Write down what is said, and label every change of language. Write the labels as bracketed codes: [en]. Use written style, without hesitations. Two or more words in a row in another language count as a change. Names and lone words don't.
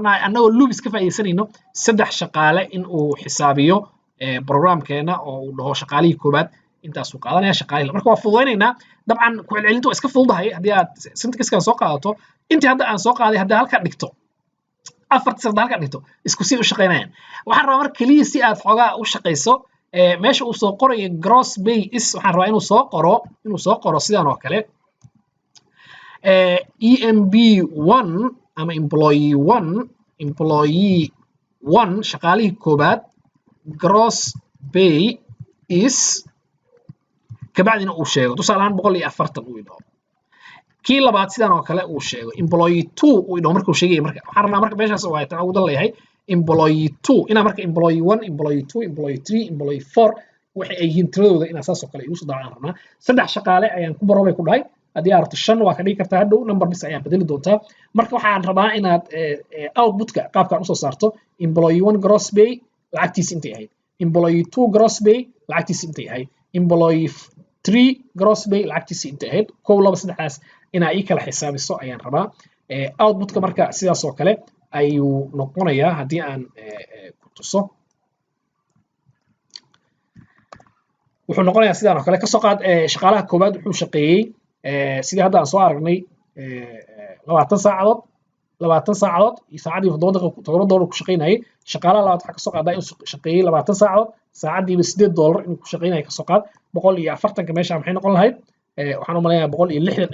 [so] rabnaa annagoo loobis ka faa'iidaysanayno 3 shaqaale in uu xisaabiyo programkeena oo uu dhaho shaqaalihii koobaad intaasuu qaadanaya shaqaalihii marka waa fududaynaynaa dabcan ku celcelintu waa iska fududahay haddii aad syntaxkan soo qaadato intii hadda aan soo qaaday haddii halka dhigto afarta sirda halka dhigto isku si u shaqaynayaan waxaan rabaa marka kaliya si aad xoogaa u shaqayso meesha uu soo qorayo [en] gross pay is [so] waxaan rabaa inuu soo qoro sidan oo kale EMB1 ama [en] employee 1 [so] shaqaalihii koobaad [en] gross pay is [so] kabacdina uu sheego tusaale ahaan 140 uu idho kii labaad sidan oo kale uu sheego [en] employee 2 [so] uu idho markuu sheegay marka waxaan rabnaa marka meeshaas waa tan ugu leeyahay [en] employee 2 [so] ina marka [en] employee 1 employee 2 employee 3 employee 4 [so] waxay ay yihiin tiradooda ina saas oo kale isu daacaan rabnaa 3 shaqaale ayaan ku baroobay ku dhahay haddii aad rabto 5 waa ka dhigi kartaa hadhow number bis ayaa bedeli doontaa marka waxaan rabaa inaad outputka qaabkan usoo saarto [en] employee 1 gross pay [so] lacagtiisa intay ahayd [en] employee 2 gross pay [so] lacagtiisa intay ahayd [en] employee 3 gross pay [so] lacagtiisa intay ahayd kow laba saddexdaas inaa ii kala xisaabiso ayaan rabaa outputka marka sidaas oo kale ayuu noqonayaa haddii aan ku tuso wuxuu noqonayaa sidaan oo kale kasoo qaad shaqaalaha koobaad wuxuu shaqeeyey sidii hadda aan soo aragnay 20 saacadood iyo saacadii $7 ku shaqaynayay shaqaalaha labaad waxa ka soo qaadaa inuu shaqeeyay 20 saacadood saacadiiba $8 inuu ku shaqaynayay ka soo qaad 140 meesha maxay noqon lahayd waxaan u maleynayaa 160